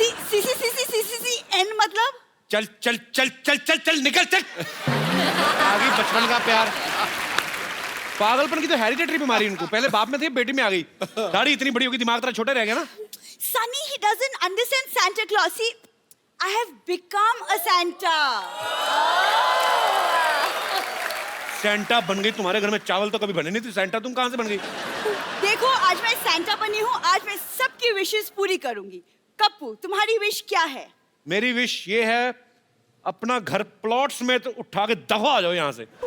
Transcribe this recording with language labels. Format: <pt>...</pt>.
<hi>CCCCCN मतलब? चल निकल चल। आगे बचपन का प्यार। पागलपन की तो हेरिडिटरी बीमारी इनको, पहले बाप में थी, बेटी में आ गई। दाढ़ी इतनी बड़ी होगी, दिमाग तेरा छोटा रह गया ना।</hi> <en>Sunny, he doesn't understand Santa Claus. See, I have become a Santa.</en> <hi>Santa बन गई? तुम्हारे घर में चावल तो कभी बने नहीं थे, सेंटा तुम कहां से बन गई? देखो, आज मैं Santa बनी हूँ, आज मैं सबकी विशेस पूरी करूंगी। कप्पू, तुम्हारी विश क्या है? मेरी विश ये है, अपना घर प्लॉट्स में तो उठा के दफा आ जाओ यहाँ से।</hi>